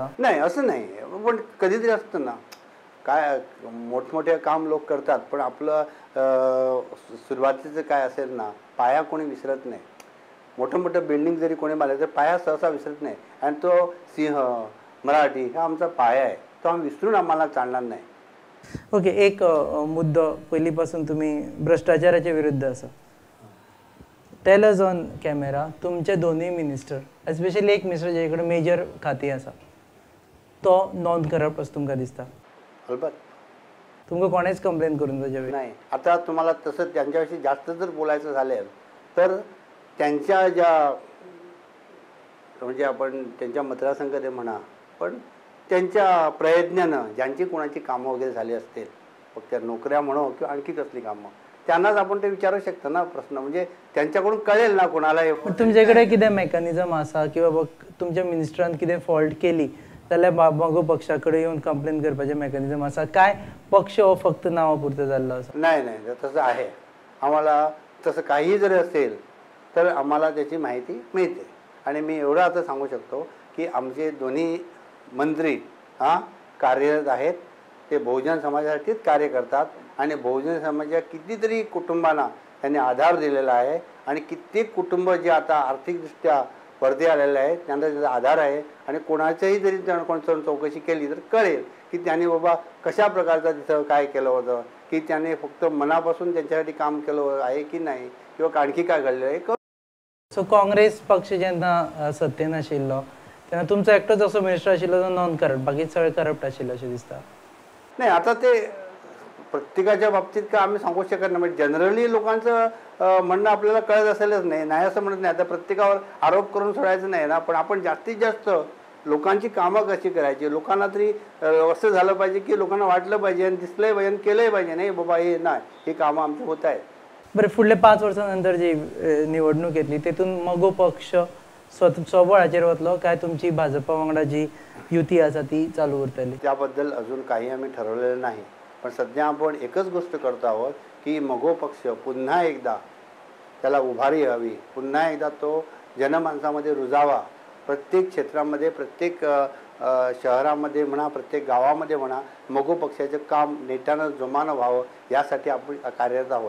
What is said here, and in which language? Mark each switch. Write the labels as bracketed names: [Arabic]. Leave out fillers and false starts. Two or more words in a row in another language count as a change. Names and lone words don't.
[Marathi] नाही असं नाही, पण कधीतरी असतं ना, काय मोठमोठे काम लोक करतात पण आपलं सुरुवातीचं काय असेल ना, पाया कोणी विसरत नाही. मोठं बिल्डिंग जरी कोणी बांधलं तर पाया सहसा विसरत नाही. आणि तो सिंह मराठी हा आमचा पाया आहे, तो आम्ही विसरून आम्हाला चालणार नाही. [Konkani] ओके, एक मुद्दो पहिलीपासून तुम्ही भ्रष्टाचाराच्या विरुद्ध असा. [English] tell us on camera, [Konkani] तुमचे दोन्ही मिनिस्टर, एस्पेशली एक मिनिस्टर ज्याकडे मेजर खाती आसा, तो [English] non corrupt [Konkani] असं तुमकां दिसता? [Marathi] अलबत्त. [Konkani] तुमकां कोणेच कंप्लेन करून ताच्या [Marathi] नाही. आता तुम्हाला तसं त्यांच्याविषयी जास्त जर बोलायचं झालं तर त्यांच्या ज्या म्हणजे आपण त्यांच्या मतदारसंघात म्हणा, पण त्यांच्या प्रयत्नानं ज्यांची कोणाची कामं वगैरे झाली असतील, फक्त नोकऱ्या म्हणो किंवा आणखी कसली कामं, त्यांनाच आपण ते विचारू शकतो ना प्रश्न. म्हणजे त्यांच्याकडून कळेल ना कोणाला. [Konkani] तुमच्याकडे कितें मेकॅनिझम आसा की बाबा तुमच्या मिनिस्टरान कितें फॉल्ट केली जाल्यार मगो पक्षाकडे येऊन कंप्लेन करपाचें मेकॅनिझम आसा काय पक्ष हो फक्त नांवा जाल्लो आसा? [Marathi] नाही, तसं आहे. आम्हाला तसं काही जरी असेल तर आम्हाला त्याची माहिती मिळते. आणि मी एवढं आता सांगू शकतो की आमचे दोन्ही मंत्री कार्यरत आहेत. ते बहुजन समाजासाठीच कार्य करतात आणि बहुजन समाजाच्या कितीतरी कुटुंबांना त्यांनी आधार दिलेला आहे. आणि कित्येक कुटुंब जे आता आर्थिकदृष्ट्या वरती आलेले आहेत त्यांना त्याचा आधार आहे. आणि कोणाच्याही जरी कोणाचं चौकशी केली तर कळेल की त्यांनी बाबा कशा प्रकारचं तिथं काय केलं होतं, की त्याने फक्त मनापासून त्यांच्यासाठी काम केलं आहे की नाही, किंवा आणखी काय घडलं आहे. [Konkani] सो काँग्रेस पक्ष जेन्ना सत्तेन आशिल्लो तेन्ना तुमचो एकटोच असो मिनिस्टर आशिल्लो जो [English] non corrupt, [Konkani] बाकी सगळे करप्ट आशिल्लो अशें दिसता? [Marathi] नाही, आता ते प्रत्येकाच्या बाबतीत का आम्ही सांगू शकत नाही. म्हणजे जनरली लोकांचं म्हणणं आपल्याला कळत असेलच नाही असं म्हणत नाही. आता प्रत्येकावर आरोप करून सोडायचं नाही ना, पण आपण जास्तीत जास्त लोकांची कामं कशी करायची, लोकांना तरी असं झालं पाहिजे की लोकांना वाटलं पाहिजे आणि दिसलंय पाहिजे आणि केलंही पाहिजे, नाही बाबा हे नाही, ही कामं आमची होत आहेत. [Konkani] बरं, फुडले 5 वर्सांनंतर जी निवडणूक येतली तेतून मगो पक्ष स्वबळाचेर वतलो काय तुमची भाजपा वांगडा जी युती आसा ती चालू उरतली? [Marathi] त्याबद्दल अजून काही आम्ही ठरवलेलं नाही, पण सध्या आपण एकच गोष्ट करतो आहोत की मगो पक्ष पुन्हा एकदा त्याला उभारी हवी, पुन्हा एकदा तो जनमानसामध्ये रुजावा. प्रत्येक क्षेत्रामध्ये, प्रत्येक शहरामध्ये म्हणा, प्रत्येक गावामध्ये म्हणा, मगो पक्षाचं काम नेटानं जोमानं व्हावं यासाठी आपण कार्यरत आहोत.